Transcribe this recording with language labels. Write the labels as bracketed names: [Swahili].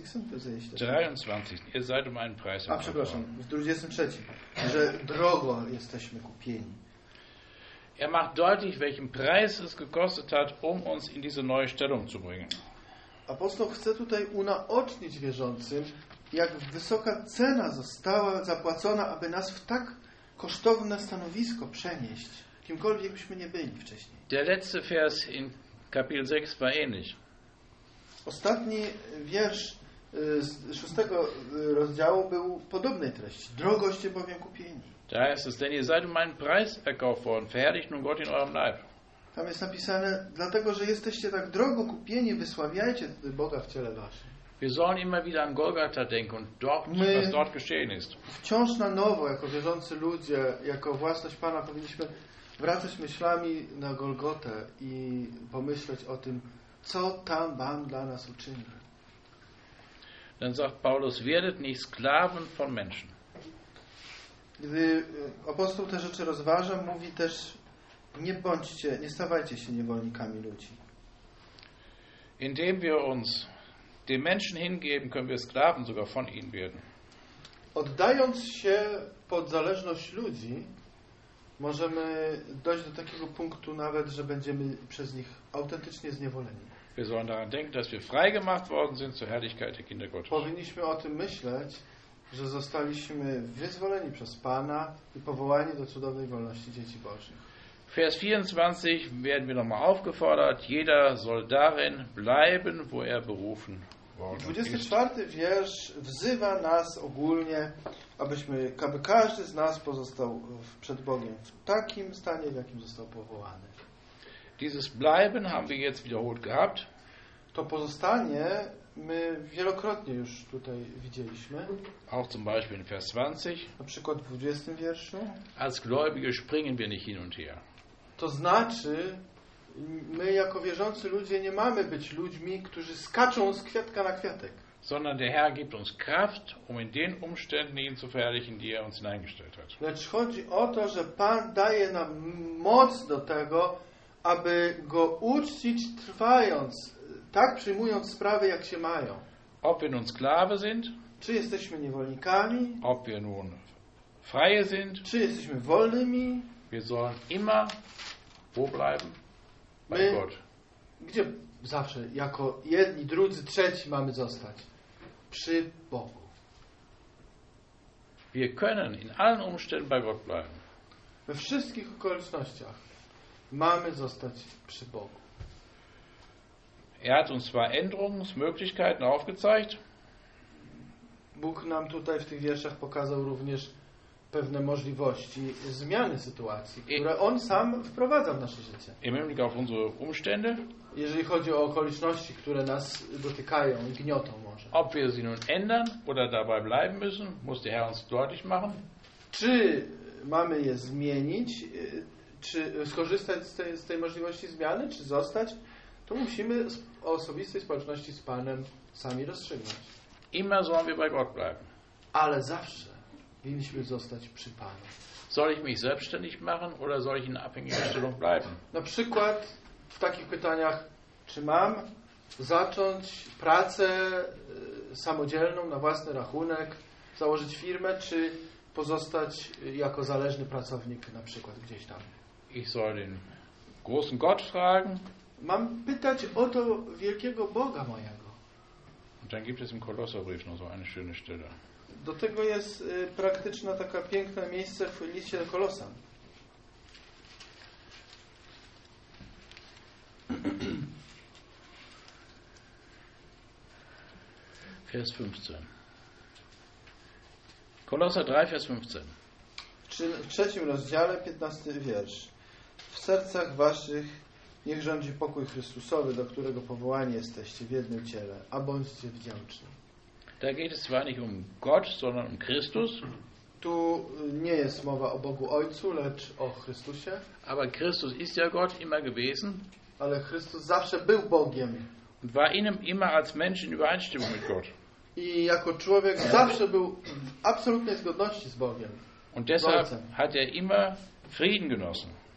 [German] 23, ihr seid um einen Preis erkauft. [Polish] A przepraszam, w 23, że drogo jesteśmy kupieni. [German] Er macht deutlich, welchen Preis es gekostet hat, um uns in diese neue Stellung zu bringen. [Polish] Apostoł chce tutaj unaocznić wierzącym, jak wysoka cena została zapłacona, aby nas w tak kosztowne stanowisko przenieść, kimkolwiek byśmy nie byli wcześniej. [German] Der letzte Vers in Kapitel 6 war ähnlich. [Polish] Ostatni wiersz z 6 rozdziału był podobnej treści. Drogoście bowiem kupieni. [German] Da heißt es, denn ihr seid um einen Preis erkauft worden, verherrlicht nun Gott in eurem Leib. [Polish] Tam jest napisane, dlatego że jesteście tak drogo kupieni, wysławiajcie Boga w ciele waszym. [German] Wir sollen immer wieder an Golgatha denken und dort, was dort geschehen ist. [Polish] Wciąż na nowo, jako wierzący ludzie, jako własność Pana, powinniśmy wracać myślami na Golgotę i pomyśleć o tym, co tam Pan dla nas uczynił. [German] Dann sagt Paulus, werdet nicht Sklaven von Menschen. [Polish] Gdy apostoł te rzeczy rozważa, mówi też: nie bądźcie, nie stawajcie się niewolnikami ludzi. [German] Indem wir uns den Menschen hingeben, können wir Sklaven sogar von ihnen werden. [Polish] Oddając się pod zależność ludzi, możemy dojść do takiego punktu nawet, że będziemy przez nich autentycznie zniewoleni. [German] Wir sollen daran denken, dass wir freigemacht worden sind zur Herrlichkeit der Kinder Gottes. [Polish] Powinniśmy o tym myśleć, że zostaliśmy wyzwoleni przez Pana i powołani do cudownej wolności dzieci Bożych. [German] Vers 24 werden wir nochmal aufgefordert: jeder soll darin bleiben, wo er berufen worden 24. ist. [Polish] Wiersz wzywa nas ogólnie, aby każdy z nas pozostał przed Bogiem w takim stanie, w jakim został powołany. [German] Dieses Bleiben haben wir jetzt wiederholt gehabt. [Polish] To pozostanie my wielokrotnie już tutaj widzieliśmy. [German] Auch zum Beispiel in Vers 20. [Polish] Na przykład w 20. wierszu. [German] Als Gläubige springen wir nicht hin und her. [Polish] To znaczy, my jako wierzący ludzie nie mamy być ludźmi, którzy skaczą z kwiatka na kwiatek. [German] Sondern der Herr gibt uns Kraft, um in den Umständen ihn zu verherrlichen, die er uns hineingestellt hat. [Polish] Lecz chodzi o to, że Pan daje nam moc do tego, aby go uczcić trwając, tak przyjmując sprawy, jak się mają. [German] Ob wir nun Sklave sind, [Polish] czy jesteśmy niewolnikami, [German] ob wir nun freie sind, [Polish] czy jesteśmy wolnymi, [German] wir sollen immer wo bleiben? Bei Gott. [Polish] Gdzie zawsze, jako jedni, drudzy, trzeci mamy zostać? Przy Bogu. [German] Wir können in allen Umständen bei Gott bleiben. [Polish] We wszystkich okolicznościach mamy zostać przy Bogu. [German] Er hat uns zwar Änderungsmöglichkeiten aufgezeigt. [Polish] Bóg nam tutaj w tych wierszach pokazał również pewne możliwości zmiany sytuacji, które on sam wprowadza w nasze życie. [German] Im Hinblick auf unsere Umstände. [Polish] Jeżeli chodzi o okoliczności, które nas dotykają i gniotą może. [German] Ob wir sie nun ändern oder dabei bleiben müssen, muss der Herr uns deutlich machen. [Polish] Czy mamy je zmienić, czy skorzystać z tej możliwości zmiany, czy zostać? To musimy o osobistej społeczności z Panem sami rozstrzygnąć. [German] Immer sollen wir bei Gott bleiben. [Polish] Ale zawsze powinniśmy zostać przy Panu. [German] Soll ich mich selbstständig machen oder soll ich in abhängiger Stellung bleiben? [Polish] Na przykład w takich pytaniach: czy mam zacząć pracę samodzielną na własny rachunek, założyć firmę, czy pozostać jako zależny pracownik na przykład gdzieś tam? [German] Ich soll den großen Gott fragen. [Polish] Mam pytać o to wielkiego Boga mojego. [German] Dann gibt es im Kolosserbrief noch so eine schöne Stelle. [Polish] Do tego jest praktyczna taka piękne miejsce w liście do Kolosan. [German] Vers 15. Kolosser 3, Vers 15. [Polish] W trzecim rozdziale, 15 wiersz. W sercach waszych niech rządzi pokój Chrystusowy, do którego powołani jesteście w jednym ciele, a bądźcie wdzięczni. [German] Da geht es zwar nicht um Gott, sondern um Christus. [Polish] Tu nie jest mowa o Bogu Ojcu, lecz o Chrystusie. [German] Aber Christus ist ja Gott immer gewesen. [Polish] Ale Chrystus zawsze był Bogiem. [German] Und war in ihm immer als Mensch in Übereinstimmung mit Gott. [Polish] I jako człowiek zawsze był w absolutnej zgodności z Bogiem. [German] Und deshalb hat er immer Frieden genossen.